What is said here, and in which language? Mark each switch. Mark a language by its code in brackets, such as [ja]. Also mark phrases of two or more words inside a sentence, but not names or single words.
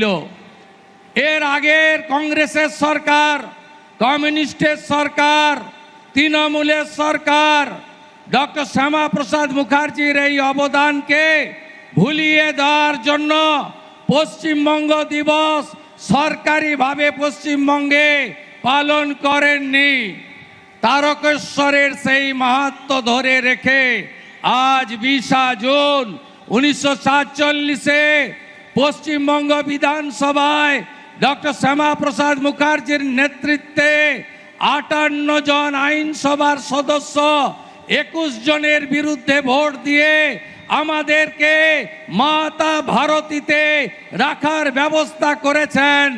[bn] এর আগের কংগ্রেসের সরকার, কমিউনিস্টের সরকার, তৃণমূলের সরকার ডক্টর শ্যামা প্রসাদ মুখার্জির এই অবদানকে ভুলিয়ে দেওয়ার জন্য পশ্চিমবঙ্গ দিবস সরকারিভাবে পশ্চিমবঙ্গে পালন করেননি। তারকেশ্বরের সেই মাহাত্ম্য ধরে রেখে আজ 20 জুন 1947-এ পশ্চিমবঙ্গ বিধানসভায় ডক্টর শ্যামা প্রসাদ মুখার্জির নেতৃত্বে 58 জন আইনসভার সদস্য 21 জনের বিরুদ্ধে ভোট দিয়ে আমাদেরকে মাতা ভারতীতে রাখার ব্যবস্থা করেছেন।